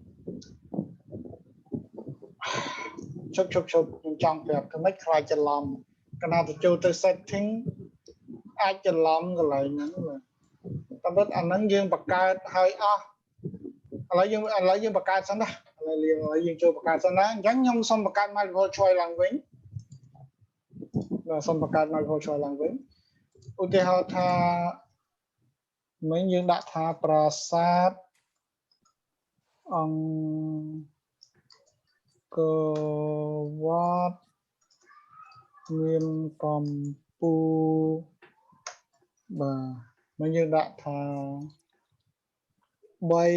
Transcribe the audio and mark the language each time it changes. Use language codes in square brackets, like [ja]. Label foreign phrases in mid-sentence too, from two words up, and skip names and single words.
[km] ជប់ខ្ញុំចង់ប្រាប់ថាម៉េចខ្លាចច្រឡំកណាទៅចូលទៅ setting អាចច្រឡំកន្លែងហ្នឹងតែបើអាហ្នឹងយើងបង្កើតឲ្យអស់ឥឡូវយើងបង្កើតសិនណាឥឡូវយើងចូលបង្កើតសិនណាអញ្ចឹងខ្ញុំសូមបង្កើត [en] multiple choice [km] ឡើងវិញ សូមបង្កើត [en] multiple choice [km] ឡើងវិញឧទាហរណ៍ថាមិញយើងដាក់ថាប្រាសាទអង្គរវត្តមានកំពូលបាទមិញយើងដាក់ថា3 4